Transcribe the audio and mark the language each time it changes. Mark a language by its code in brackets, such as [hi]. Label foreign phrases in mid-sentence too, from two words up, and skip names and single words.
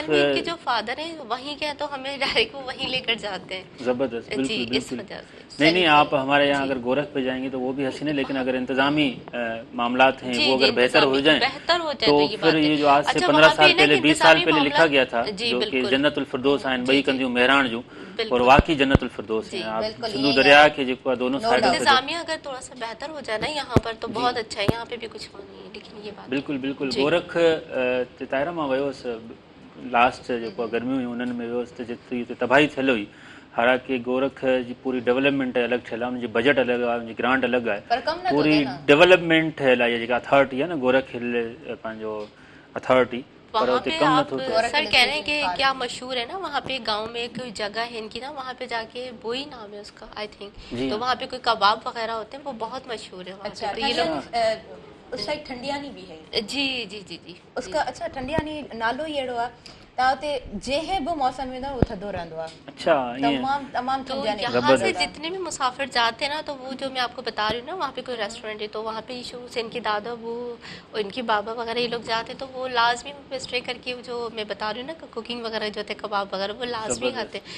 [ur] اصل میں اِن کے جو فادر ہیں وہیں کے ہیں، تو ہمیں ڈائریکٹ وہ وہیں لے کر جاتے ہیں. زبردست، بالکل بالکل. नहीं نہیں، آپ ہمارے یہاں اگر گورکھ پہ جائیں گے تو وہ بھی حسین ہے، لیکن اگر انتظامی معاملات ہیں وہ اگر بہتر ہو جائیں تو پھر یہ جو آج سے 15 سال پہلے 20 سال پہلے لکھا گیا تھا جو کہ جنت الفردوس [sd] आहिनि ॿई कंदियूं मेहरान जूं, [ur] اور واقعی جنت الفردوس ہے. آپ سندھو دریا کے جو دونوں سائیڈ انتظامیہ اگر تھوڑا سا بہتر ہو جائے نا یہاں پر تو بہت اچھا ہے. یہاں پہ بھی کچھ نہیں ہے، لیکن یہ بات بالکل بالکل. [sd] गोरख ते ताहिरा मां वियोसि लास्ट जेको गर्मियूं हुयूं उन्हनि में वियोसि त जेतिरी हुते तबाही थियल हुई। हालांकि गोरख जी पूरी डेवलपमेंट अलॻि थियल आहे, उनजी बजट अलॻि आहे, उनजी ग्रांट अलॻि आहे, पूरी डेवलपमेंट ठहियल आहे। जेका अथॉरिटी आहे न गोरख हिल पंहिंजो अथॉरिटी, पर [ur] वहाँ [sd] उते [ur] पे कम आप [sd] नथो [ur] سر کہہ رہے ہیں کہ کیا مشہور ہے نا، وہاں پہ گاؤں میں ایک جگہ ہے اِن کی نا، وہاں پہ جا کے بوئی نام ہے اس کا [en] I think, [ur] تو وہاں پہ کوئی کباب وغیرہ ہوتے ہیں، وہ بہت مشہور ہے وہاں پہ. تو یہ لوگ اس سائیڈ ٹھنڈیانی بھی ہے. جی جی جی جی اس کا اچھا [sd] ठंडियानी नालो ही अहिड़ो आहे। तव्हां हुते जंहिं बि मौसम में वो थधो रहंदो आहे। [ur] अच्छा, तमाम تو یہاں سے جتنے بھی مسافر جاتے ہیں نا، تو وہ جو میں آپ کو بتا رہی ہوں نا، وہاں پہ کوئی ریسٹورنٹ ہے تو وہاں پہ شروع سے اِن کی دادا وہ اور اِن کی بابا وغیرہ یہ لوگ جاتے ہیں، تو وہ لازمی سٹے کر کے جو میں بتا رہی ہوں نا کوکنگ وغیرہ جو ہوتے ہیں، کباب وغیرہ وہ لازمی کھاتے ہیں.